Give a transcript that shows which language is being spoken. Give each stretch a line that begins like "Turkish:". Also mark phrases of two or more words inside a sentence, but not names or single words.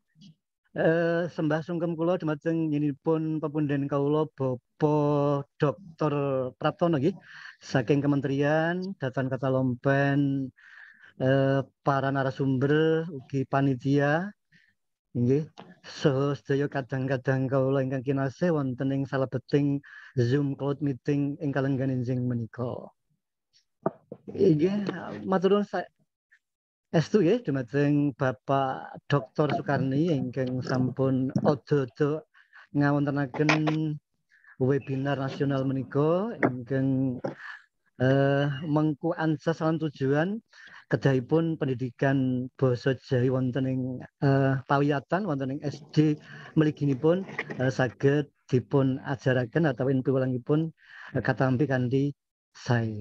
Javanese: Sembah sungkem kula dumateng nyinipun pepundhen kawula Bapak Dr. Praptono nggih saking Kementerian Datan Katalompen, para narasumber ugi panitia nggih saha sedaya kadang-kadang kawula ingkang kinasih wonten ing salebeting Zoom cloud meeting ing kalenggan enjing menika. Inggih matur nuwun estu nggih dumateng Bapak Dr. Sukarni ingkang sampun odo-odo ngawontenaken webinar nasional menika ingkang mengku ansas lan tujuan kedahipun pendidikan basa Jawi wonten ing pawiyatan wonten ing SD mliginipun saged dipun ajaraken atawi piwulangipun katampi kanthi sae.